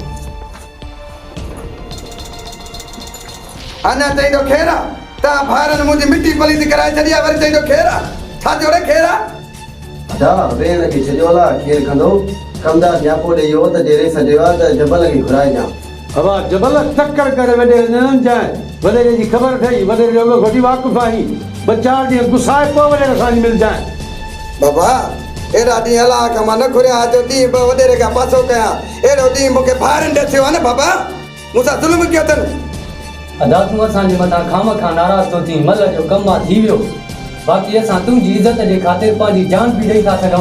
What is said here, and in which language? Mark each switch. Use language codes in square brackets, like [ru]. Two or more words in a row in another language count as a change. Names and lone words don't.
[sd] अञा चईंदो खेरा तव्हां भाइरनि मुंहिंजी मिटी पलीत कराए छॾी आहे वरी चईंदो खेरा छा थियो रे खेरा अदा भेण खे छॾियो अला खेर कंदो कमदार न्यापो ॾेई वियो त जे रेस ॾियो आहे त जबल खे घुराए ॾियां बाबा जबल टक्कर करे वॾे न जाए वॾे जी ख़बर ठही वॾे जो घोटी वाक़ुफ़ आहीं ॿ चार ॾींहं गुसाए पोइ वॾे असांजी मिल जाए बाबा एड़ा ॾींहं अलाह खां मां न घुरिया जो ॾींहुं ॿ वॾेरे खां पासो कयां अहिड़ो ॾींहुं मूंखे भाइरनि ॾे थियो आहे न बाबा मूंसां ज़ुल्म कयो अथनि अदा तूं असांजे मथां खामखा नाराज़ थो थी मल जो कमु आहे थी वियो बाक़ी असां तुंहिंजी इज़त जे ख़ातिर पंहिंजी जान बि ॾेई था सघूं